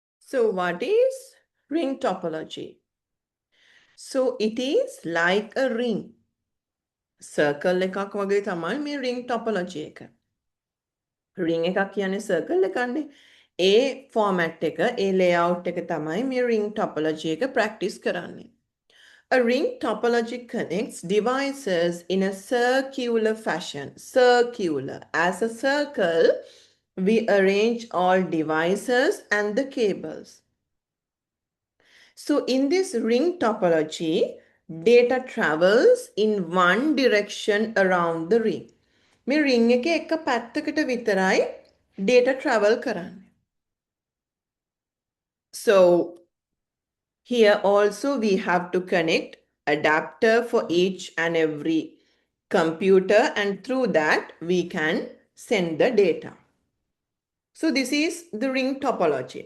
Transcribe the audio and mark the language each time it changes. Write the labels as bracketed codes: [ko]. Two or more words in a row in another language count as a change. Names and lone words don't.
[en] So what is ring topology? So it is like a ring. [si] Circle එකක් වගේ තමයි මේ [en] ring topology [si] එක. ring එකක් කියන්නේ circle එකන්නේ. ඒ format එක, ඒ layout එක තමයි මේ [en] ring topology [si] එක practice කරන්නේ. [en] A ring topology connects devices in a circular fashion. Circular. As a circle, we arrange all devices and the cables. So in this ring topology, data travels in one direction around the ring. [si] මේ ring එකේ එක පැත්තකට විතරයි [en] data travel [si] කරන්නේ. [en] So here also we have to connect adapter for each and every computer, and through that we can send the data. So this is the ring topology.